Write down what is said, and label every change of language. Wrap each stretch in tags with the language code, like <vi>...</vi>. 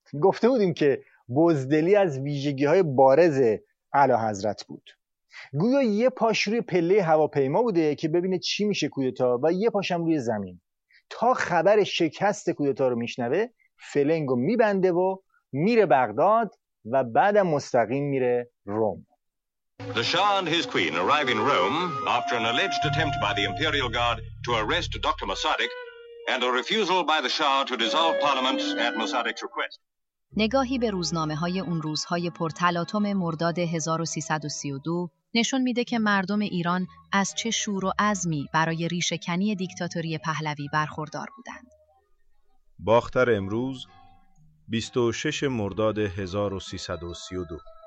<fa>گفته بودیم که بزدلی از ویژگی های بارز اعلی حضرت بود. گویا یه پاش روی پله هواپیما بوده که ببینه چی میشه کودتا و یه پاشم روی زمین. تا خبر شکست کودتا رو میشنوه فلنگو میبنده و میره بغداد و بعدم مستقیم میره روم.</fa> <en>The Shah and his queen arrive in Rome after an alleged attempt by the Imperial Guard to arrest Dr. Mossadegh and a refusal by the Shah to dissolve parliament at Mossadegh's request.</en> <fa>نگاهی به روزنامه‌های اون روزهای پرتلاطم مرداد 1332 نشون میده که مردم ایران از چه شور و عزمی برای ریشه‌کنی دیکتاتوری پهلوی برخوردار بودند. باختر امروز 26 مرداد 1332.</fa>